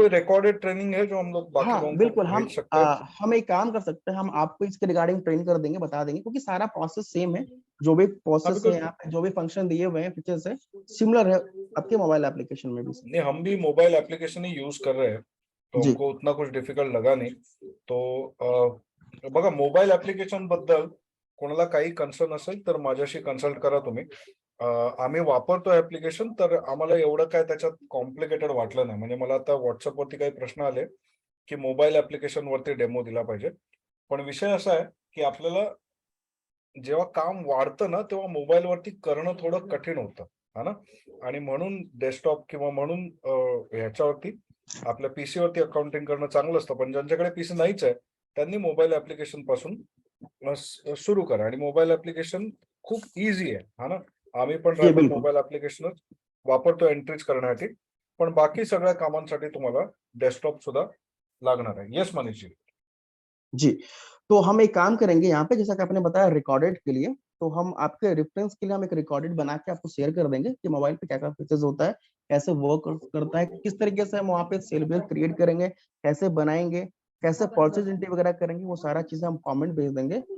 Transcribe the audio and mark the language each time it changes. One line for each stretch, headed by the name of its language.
Hindi: कोई recorded training है जो हम लोग बाकी हाँ लोगों को बिल्कुल, भेज सकते हैं? हम एक काम कर सकते हैं, हम आपको इसके रिगार्डिंग ट्रेन कर देंगे, बता देंगे, क्योंकि सारा प्रोसेस सेम है। जो भी हाँ प्रोसेस है बिकॉज, यहाँ पे, जो भी फंक्शन दिए हुए हैं फीचर्स है, सिमिलर है आपके मोबाइल एप्लीकेशन में भी सर। नहीं हम भी मोबाइल एप्लीकेशन ही यूज कर रहे हैं, तो जी हमको उतना कुछ डिफिकल्ट लगा नाही.
Marathi: तो बघा मोबाईल ऍप्लिकेशन बद्दल कोणाला काही कन्सर्न असेल तर माझ्याशी कन्सल्ट करा तुम्ही. आम्ही वापरतो ऍप्लिकेशन, तर आम्हाला एवढं काय त्याच्यात कॉम्प्लिकेटेड वाटलं नाही. म्हणजे मला आता व्हॉट्सअपवरती काही प्रश्न आले की मोबाईल ऍप्लिकेशन वरती डेमो दिला पाहिजे. पण विषय असा आहे की आपल्याला जेव्हा काम वाढतं ना, तेव्हा मोबाईलवरती करणं थोडं कठीण होतं,
Hindi: है ना.
Marathi: आणि म्हणून डेस्कटॉप किंवा म्हणून ह्याच्यावरती आपल्या पीसी वरती अकाउंटिंग करणं चांगलं असतं. पण ज्यांच्याकडे पीसी नाहीच आहे, त्यांनी मोबाईल ऍप्लिकेशन पासून सुरू करा. आणि मोबाईल ऍप्लिकेशन खूप इझी आहे, हा ना. आम्ही पण
Hindi: जी
English: rapid
Hindi: बिल्कुल।
Marathi: मोबाईल ऍप्लिकेशनच वापरतो एंट्रीज करण्यासाठी. पण बाकी सगळ्या कामांसाठी तुम्हाला डेस्कटॉप सुद्धा लागणार आहे.
English: Yes Manish ji.
Hindi: जी। तो हम एक काम करेंगे यहाँ पे, जैसा कि आपने बताया रिकॉर्डेड के लिए, तो हम आपके रेफरेंस के लिए हम एक रिकॉर्डेड बना के आपको शेयर कर देंगे कि मोबाइल पे क्या क्या फीचर्स होता है, कैसे वर्क करता है, किस तरीके से हम वहाँ पे सेल पेज क्रिएट करेंगे, कैसे बनाएंगे, कैसे परचेज एंट्री वगैरह करेंगे, वो सारा चीजें हम कमेंट भेज देंगे।